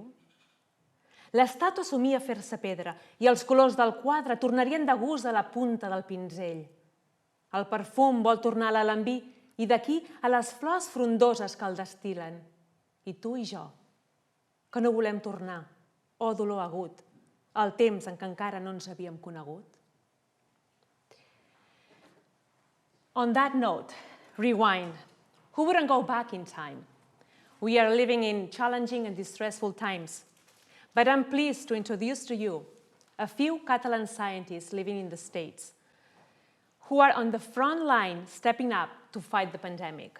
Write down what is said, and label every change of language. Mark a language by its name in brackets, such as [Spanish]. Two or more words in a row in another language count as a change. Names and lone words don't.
[Catalan] L'estàtua somia fer-se pedra i els colors del quadre tornarien de gust a la punta del pinzell. El perfum vol tornar a l'alambí i d'aquí a les flors frondoses que el destil·len. I tu i jo, que no volem tornar, oh dolor agut, al temps en què encara no ens havíem conegut. [English] On that note, rewind. Who wouldn't go back in time? We are living in challenging and distressful times, but I'm pleased to introduce to you a few Catalan scientists living in the States who are on the front line stepping up to fight the pandemic.